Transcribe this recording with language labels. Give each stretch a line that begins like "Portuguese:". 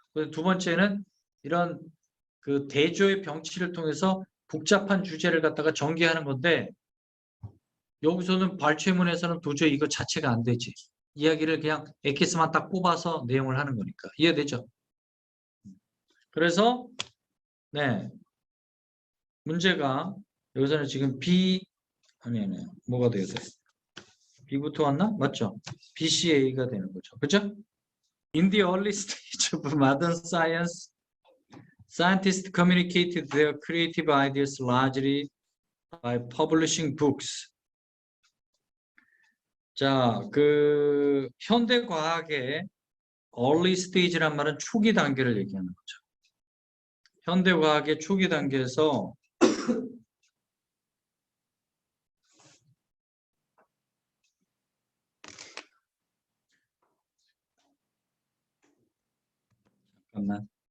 Korean: 두 번째는 이런 그 대조의 병치를 통해서 복잡한 주제를 갖다가 전개하는 건데 여기서는 발췌문에서는 도저히 이거 자체가 안 되지. 이야기를 그냥 엑기스만 딱 뽑아서 내용을 하는 거니까. 이해되죠? 그래서 문제가 여기서는 지금 뭐가 돼야 돼? B부터 왔나? 맞죠? BCA가 되는 거죠. 그죠?
English: In the early stage of modern science, scientists communicated their creative ideas largely by publishing books.
Korean: 자, 현대 과학의
English: early stage
Korean: 란 말은 초기 단계를 얘기하는 거죠. 현대 과학의 초기 단계에서 잠깐만.